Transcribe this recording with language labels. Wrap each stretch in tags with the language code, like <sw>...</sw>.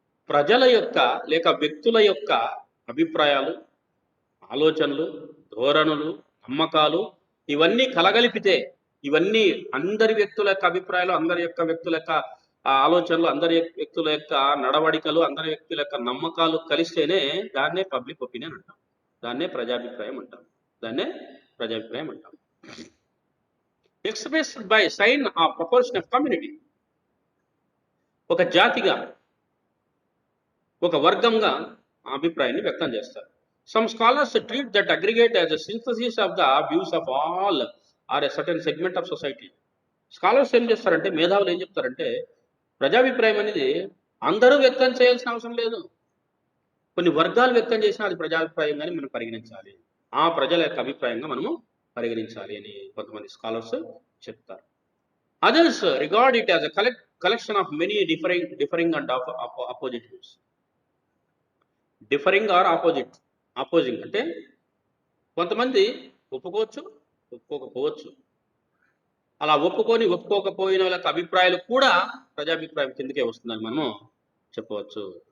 <te>ప్రజల యొక్క లేక వ్యక్తుల యొక్క అభిప్రాయాలు, ఆలోచనలు, ధోరణులు, నమ్మకాలు ఇవన్నీ కలగలిపితే, ఇవన్నీ అందరి వ్యక్తుల యొక్క అభిప్రాయాలు, అందరి యొక్క వ్యక్తుల యొక్క ఆలోచనలు, అందరి వ్యక్తుల యొక్క నడవడికలు, అందరి వ్యక్తుల యొక్క నమ్మకాలు కలిస్తేనే దాన్నే పబ్లిక్ ఒపీనియన్ అంటాం. దాన్నే ప్రజాభిప్రాయం అంటాం. దాన్నే ప్రజాభిప్రాయం అంటాం.</te> <en>Expressed by sign of proportion of community.</en> <te>ఒక జాతిగా, ఒక వర్గంగా అభిప్రాయాన్ని వ్యక్తం చేస్తారు.</te> <en>Some scholars treat that aggregate as a synthesis of the views of all or a certain segment of society.</en> <te>Scholars ఏం చేస్తారంటే, మేధావులు ఏం చెప్తారంటే, ప్రజాభిప్రాయం అనేది అందరూ వ్యక్తం చేయాల్సిన అవసరం లేదు. కొన్ని వర్గాలు వ్యక్తం చేసినా అది ప్రజాభిప్రాయంగానే మనం పరిగణించాలి. ఆ ప్రజల యొక్క అభిప్రాయంగా మనము పరిగణించాలి అని కొంతమంది స్కాలర్స్ చెప్తారు.</te> <en>Others regard it as a collection of many differing and opposite views.</en> <te>Differing are opposing అంటే కొంతమంది ఒప్పుకోవచ్చు, ఒప్పుకోకపోవచ్చు. అలా ఒప్పుకోకపోయిన వాళ్ళ అభిప్రాయాలు కూడా ప్రజాభిప్రాయం కిందకే వస్తుందని మనము చెప్పవచ్చు.</te>